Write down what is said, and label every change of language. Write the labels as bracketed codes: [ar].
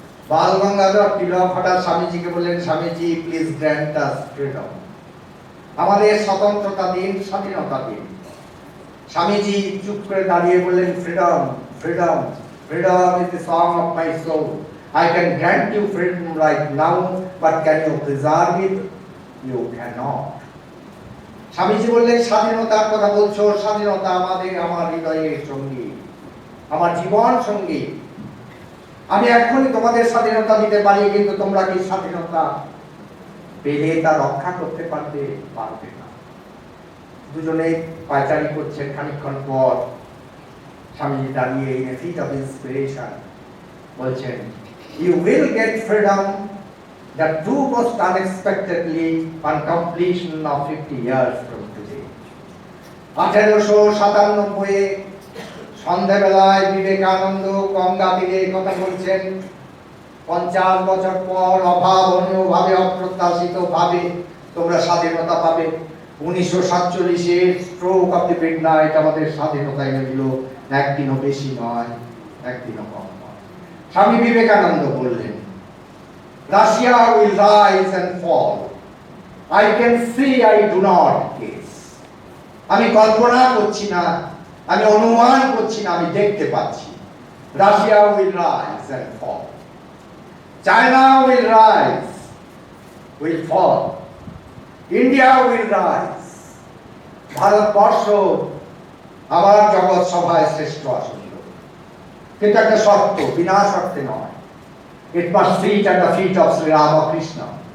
[bn] বাল গঙ্গাধর তিলক হঠাৎ স্বামীজিকে বললেন, Swamiji [en] please grant us freedom, [bn] আমাদের স্বতন্ত্রতা দিন, স্বাধীনতা দিন। [en] Swamiji [bn] চুপ করে দাঁড়িয়ে বললেন, [en] Freedom, freedom, freedom is the song of my soul. I can grant you freedom right now, but can you preserve it? You cannot. [bn] Swamiji বললেন, স্বাধীনতার কথা বলছো, স্বাধীনতা আমার হৃদয়ের সঙ্গী, আমার জীবন সঙ্গী। আমি এখনই তোমাদের স্বাধীনতা দিতে পারি, কিন্তু তোমরা কি স্বাধীনতা পেলে তা রক্ষা করতে পারবে? পারবে না। দুজনেই পায়চারি করছেন। খানিকক্ষণ পর স্বামীজি দাঁড়িয়ে [en] in a feat of inspiration [bn] বলছেন, [en] you will get freedom that took most unexpectedly on completion of 50 years from today. [bn] 1897 সন্ধ্যাবেলায় বিবেকানন্দ গঙ্গা তীরে কথা বলছেন। 50 বছর পর অভাবনীয় ভাবে, অপ্রত্যাশিত ভাবে তোমরা স্বাধীনতা পাবে। 1947 [en] stroke of the midnight [bn] আমাদের স্বাধীনতা এনে দিল। একদিনও বেশি নয়, একদিনও কম নয়। স্বামী বিবেকানন্দ বললেন, [en] Russia will rise and fall, I can see, I do not guess. [bn] আমি কল্পনা করছি না, আমি অনুমান করছি না, আমি দেখতে পাচ্ছি। [en] Russia will rise and fall, China will rise, will fall, India will rise. [bn] Bharatvarsha আবার জগৎ সভায় শ্রেষ্ঠ আসন, কিন্তু একটা শর্ত, বিনা শর্তে নয়। [en] It must sit at the feet of Sri Ramakrishna.